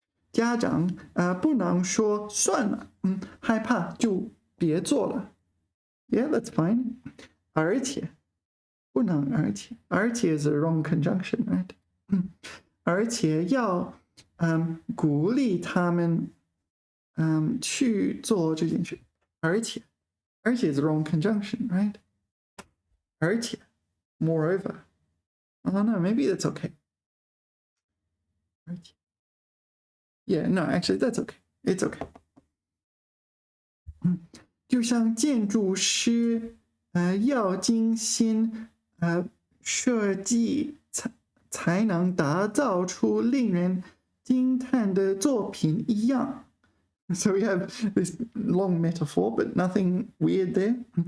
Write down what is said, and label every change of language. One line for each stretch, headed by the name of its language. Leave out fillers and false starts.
Chinese: 家长不能说算了，害怕就别做了。
English: Yeah, that's fine.
Chinese: 而且不能而且
English: is a wrong conjunction, right?
Chinese: 而且要鼓励他们去做这件事。
English: 而且 is a wrong conjunction, right? 而且 moreover. Oh no, maybe that's okay. Yeah, no, actually that's okay. It's okay.
Chinese: 就像建筑师要精心设计才能打造出令人惊叹的作品一样。
English: So we have this long metaphor, but nothing weird there.